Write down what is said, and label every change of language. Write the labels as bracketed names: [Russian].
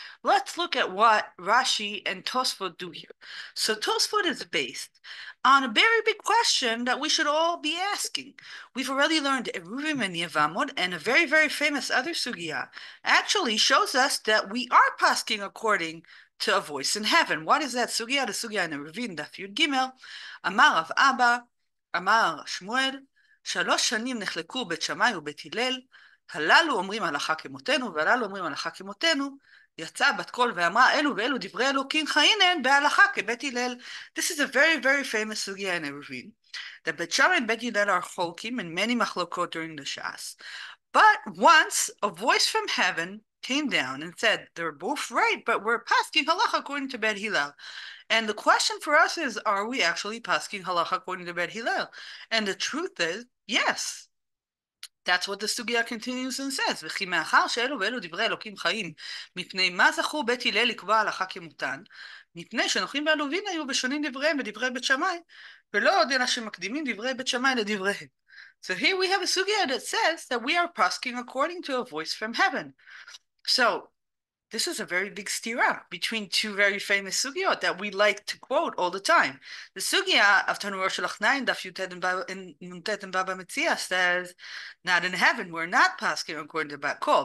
[English] Let's look at what Rashi and Tosafot do here. So Tosafot is based on a very big question that we should all be asking. We've already learned Eruvim and Yevamot, and a very, very famous other sugya actually shows us that we are pasking according to a voice in heaven. What is that sugya? The sugya in Eruvim, Daf Yud Gimel, Amar Rav Abba, [Hebrew] אמר שמואל, 3 שנים נחלקו בית שמאי ובית הלל, הללו אומרים הלכה כמותנו, והללו אומרים הלכה כמותנו, יצאה בת קול ואמרה, אלו ואלו דברי אלוקים חיים הן בהלכה כבית הלל. [English] This is a very, very famous sugya in Eruvin, that Bet Shammai and Bet Hillel are cholkim in many machlokot during the Shas. But once a voice from heaven came down and said, they're both right, but we're pasking halacha according to Bet Hillel. And the question for us is, are we actually pasking halacha according to Bet Hillel? And the truth is, yes. That's what the sugya continues and says. [Hebrew] וכי מאחר שאלו ואלו דברי אלוקים חיים, מפני מה זכו בית הלל לקבוע הלכה כמותן, מפני שנוחים ועלובין היו בשונים דבריהם ודברי בית שמאי, ולא עוד אלא שמקדימים דברי בית שמאי לדבריהם. [English] So here we have a sugya that says that we are pasking according to a voice from heaven. So This is a very big stira between two very famous sugyot that we like to quote all the time. The sugya of Tanur Shel Achnai in Daf Yutet in Nuntet and Bava Metzia says, not in heaven, we're not pasking according to Bat Kol.